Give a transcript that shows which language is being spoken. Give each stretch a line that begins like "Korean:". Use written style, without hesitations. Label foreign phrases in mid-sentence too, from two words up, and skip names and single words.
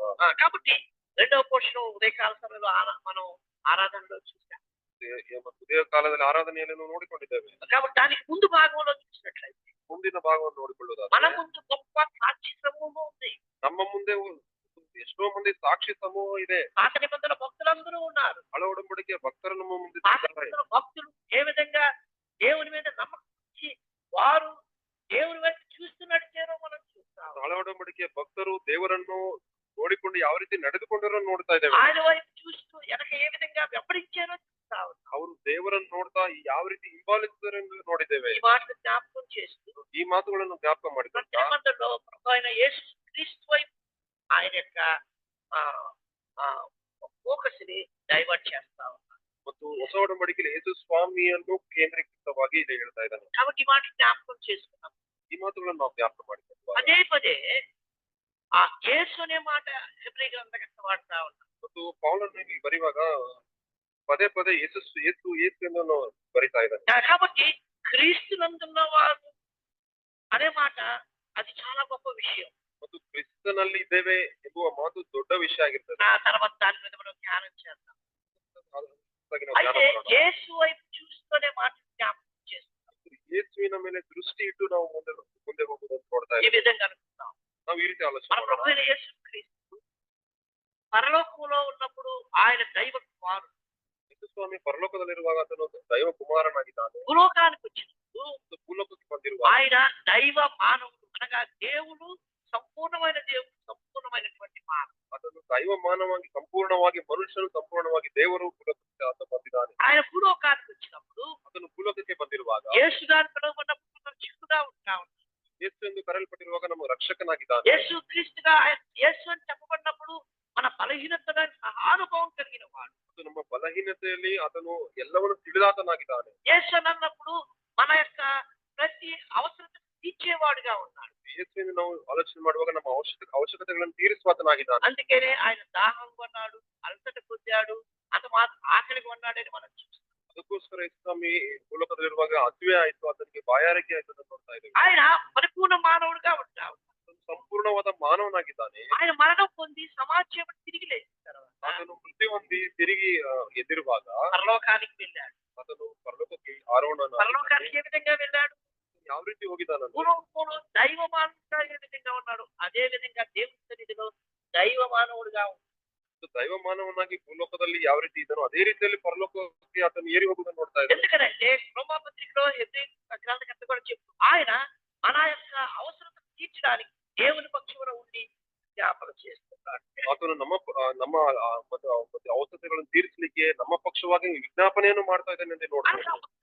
Telugu: కాబట్టి రెండవ పోర్షన్ ఉదయకాల సమయంలో మనం ఆరాధనలో చూసాం.
Kannada: ಉದಯ ಕಾಲದಲ್ಲಿ ಆರಾಧನೆಯಲ್ಲಿ ನಾವು ನೋಡಿಕೊಂಡಿದ್ದೇವೆ.
Telugu: కాబట్టి దానికి ముందు భాగంలో చూసినట్లయితే
Kannada: ಮುಂದಿನ ಭಾಗವನ್ನು ನೋಡಿಕೊಳ್ಳುವುದಾದ್ರೆ
Telugu: మన ముందు గొప్ప సాక్షి సమూహం ఉంది.
Kannada: ನಮ್ಮ ಮುಂದೆ ಎಷ್ಟೋ ಮಂದಿ ಸಾಕ್ಷಿ ಸಮೂಹ ಇದೆ.
Telugu: పాత నిబంధనల భక్తులందరూ ఉన్నారు.
Kannada: ಹಳ ಒಡಂಬಡಿಕೆಯ ಭಕ್ತರು ನಮ್ಮ ಮುಂದೆ
Telugu: పాత
Kannada: ಇದ್ದಾರೆ.
Telugu: నిబంధనల భక్తులు ఏ విధంగా దేవుని మీద నమ్మకం ఉంచి వారు దేవుని వైపు చూస్తూ నడిచారో మనం చూస్తాం.
Kannada: ಹಳ ಒಡಂಬಡಿಕೆಯ ಭಕ್ತರು ದೇವರನ್ನು ನೋಡಿಕೊಂಡು ಯಾವ ರೀತಿ ನಡೆದುಕೊಂಡರೂ ನೋಡ್ತಾ ಇದ್ದೇವೆ.
Telugu: ఆయన వైపు చూస్తూ వెనక ఏ విధంగా వెంబడించారో చూస్తా ఉన్నాం.
Kannada: ಅವರು ದೇವರನ್ನು ನೋಡ್ತಾ ಯಾವ ರೀತಿ ಹಿಂಬಾಲಿಸಿದ್ದಾರೆ ಎಂದು ನೋಡಿದ್ದೇವೆ.
Telugu: ఈ మాటలు జ్ఞాపకం చేస్తూ
Kannada: ಈ ಮಾತುಗಳನ್ನು ಜ್ಞಾಪಕ ಮಾಡಿಕೊಂಡ
Telugu: మందిలో ప్రభు అయిన యేసు క్రీస్తు వైపు ఆయన యొక్క ఫోకస్ ని డైవర్ట్ చేస్తా ఉన్నాం.
Kannada: ಮತ್ತು ಹೊಸ ಒಡಂಬಡಿಕೆಯಲ್ಲಿ ಯೇಸು ಸ್ವಾಮಿಯನ್ನು ಕೇಂದ್ರೀಕೃತವಾಗಿ ಇಲ್ಲಿ ಹೇಳ್ತಾ ಇದ್ದಾನೆ.
Telugu: కాబట్టి ఈ మాట జ్ఞాపకం చేసుకున్నాం.
Kannada: ಈ ಮಾತುಗಳನ್ನು ನಾವು ಜ್ಞಾಪಕ ಮಾಡಿಕೊಂಡು
Telugu: పదే పదే ఆ యేసు అనే మాట హెబ్రీ గ్రంథకర్త వాడుతా ఉన్నాం.
Kannada: ಮತ್ತು ಪೌಲನು ಇಲ್ಲಿ ಬರೆಯುವಾಗ ಪದೇ ಪದೇ ಯೇಸು ಯೇಸು ಯೇಸು ಎಂದು ಬರಿತಾ ಇದ್ದಾನೆ.
Telugu: కాబట్టి క్రీస్తు నందున్న వారు అనే మాట అది చాలా గొప్ప విషయం.
Kannada: ಮತ್ತು ಕ್ರಿಸ್ತನಲ್ಲಿ ಇದ್ದೇವೆ ಎಂಬುವ ಮಾತು ದೊಡ್ಡ ವಿಷಯ ಆಗಿರ್ತದೆ.
Telugu: ఆ తర్వాత దాని మీద మనం ధ్యానం చేద్దాం. అయితే యేసు వైపు చూస్తూనే మాట జ్ఞాపకం చేస్తున్నాం.
Kannada: ಯೇಸುವಿನ ಮೇಲೆ ದೃಷ್ಟಿ ಇಟ್ಟು ನಾವು ಮುಂದೆ ಹೋಗುವುದನ್ನು ನೋಡ್ತಾ
Telugu: ఈ
Kannada: ಇದ್ದೇವೆ.
Telugu: విధంగా అనుకుందాం.
Kannada: ನಾವು ಈ ರೀತಿ
Telugu: మన
Kannada: ಆಲೋಚನೆ
Telugu: ప్రభు
Kannada: ಮಾಡೋಣ.
Telugu: అయిన యేసు క్రీస్తు పరలోకంలో ఉన్నప్పుడు ఆయన దైవ కుమారుడు.
Kannada: ಯೇಸು ಸ್ವಾಮಿ ಪರಲೋಕದಲ್ಲಿರುವಾಗ ಆತನು ದೈವ ಕುಮಾರನಾಗಿದ್ದಾನೆ.
Telugu: భూలోకానికి వచ్చినప్పుడు
Kannada: ಮತ್ತು ಭೂಲೋಕಕ್ಕೆ ಬಂದಿರುವಾಗ
Telugu: ఆయన దైవ మానవుడు అనగా దేవుడు సంపూర్ణమైన దేవుడు సంపూర్ణమైనటువంటి మానవుడు.
Kannada: ಆತನು ದೈವ ಮಾನವಾಗಿ ಸಂಪೂರ್ಣವಾಗಿ ಮನುಷ್ಯನು ಸಂಪೂರ್ಣವಾಗಿ ದೇವರು ಭೂಲೋಕಕ್ಕೆ ಆತ ಬಂದಿದ್ದಾನೆ.
Telugu: ఆయన భూలోకానికి వచ్చినప్పుడు
Kannada: ಆತನು ಭೂಲೋಕಕ್ಕೆ ಬಂದಿರುವಾಗ
Telugu: యేసు గారు పిలువబడినప్పుడు మనం చిక్కుగా ఉంటా ఉన్నాం.
Kannada: ಯೇಸು ಎಂದು ಕರೆಯಲ್ಪಟ್ಟಿರುವಾಗ ನಮ್ಮ ರಕ್ಷಕನಾಗಿದ್ದಾನೆ.
Telugu: యేసు క్రీస్తుగా యేసు అని చెప్పబడినప్పుడు మన బలహీనతగా సహానుభవం కలిగిన వాడు.
Kannada: ಮತ್ತು ನಮ್ಮ ಬಲಹೀನತೆಯಲ್ಲಿ ಆತನು ಎಲ್ಲವನ್ನು ತಿಳಿದಾತನಾಗಿದ್ದಾನೆ.
Telugu: యేసు అని అన్నప్పుడు మన యొక్క ప్రతి అవసరత తీర్చేవాడుగా ఉన్నాడు.
Kannada: ಯೇಸುವಿನ ನಾವು ಆಲೋಚನೆ ಮಾಡುವಾಗ ನಮ್ಮ ಅವಶ್ಯಕತೆಗಳನ್ನು ತೀರಿಸುವಾತನಾಗಿದ್ದಾನೆ.
Telugu: అందుకనే ఆయన దాహం కొన్నాడు, అలసట పొందాడు, అంత మాత్రం ఆకలి కొన్నాడని మనం చూస్తాం.
Kannada: ಅದಕ್ಕೋಸ್ಕರ ಯೇಸು ಸ್ವಾಮಿ ಭೂಲೋಕದಲ್ಲಿರುವಾಗ ಹಸಿವೆ ಆಯ್ತು, ಆತನಿಗೆ ಬಾಯಾರಿಕೆ ಆಯ್ತು ಅಂತ ನೋಡ್ತಾ ಇದ್ದೇವೆ.
Telugu: ఆయన పరిపూర్ణ మానవుడిగా ఉంటాడు.
Kannada: ಆತನು ಸಂಪೂರ್ಣವಾದ ಮಾನವನಾಗಿದ್ದಾನೆ.
Telugu: ఆయన మరణం పొంది సమాజం తిరిగి లేచిన తర్వాత
Kannada: ಆತನು ಮೃತ್ಯು ಹೊಂದಿ ತಿರುಗಿ ಎದ್ದಿರುವಾಗ
Telugu: పరలోకానికి వెళ్ళాడు.
Kannada: ಆತನು ಪರಲೋಕಕ್ಕೆ ಆರೋಹಣ
Telugu: పరలోకానికి ఏ విధంగా వెళ్ళాడు?
Kannada: ಯಾವ ರೀತಿ ಹೋಗಿದ್ದಾನಂದ್ರೆ
Telugu: పూర్వపుడు దైవ మానవుడిగా ఏ విధంగా ఉన్నాడు అదే విధంగా దేవుని సన్నిధిలో దైవ మానవుడిగా ఉన్నాడు.
Kannada: ದೈವ ಮಾನವನಾಗಿ ಭೂಲೋಕದಲ್ಲಿ ಯಾವ ರೀತಿ ಇದ್ದಾನೋ ಅದೇ ರೀತಿಯಲ್ಲಿ ಪರಲೋಕಕ್ಕೆ ಆತನು ಏರಿ ಹೋಗುವುದನ್ನು ನೋಡ್ತಾ ಇದ್ದಾನೆ.
Telugu: ఎందుకంటే రోమాపత్రికలో హెబ్రీ గ్రంథకర్త కూడా చెప్తూ ఆయన మన యొక్క అవసరత తీర్చడానికి దేవుని పక్షమున ఉండి జ్ఞాపకం చేస్తున్నాడు.
Kannada: ಆತನು ನಮ್ಮ ಮತ್ತೆ ಅವಶ್ಯಕತೆಗಳನ್ನು ತೀರಿಸಲಿಕ್ಕೆ ನಮ್ಮ ಪಕ್ಷವಾಗಿ ವಿಜ್ಞಾಪನೆಯನ್ನು ಮಾಡ್ತಾ ಇದ್ದಾನೆ ಅಂತ ನೋಡ್ತಾ ಇದ್ದಾನೆ.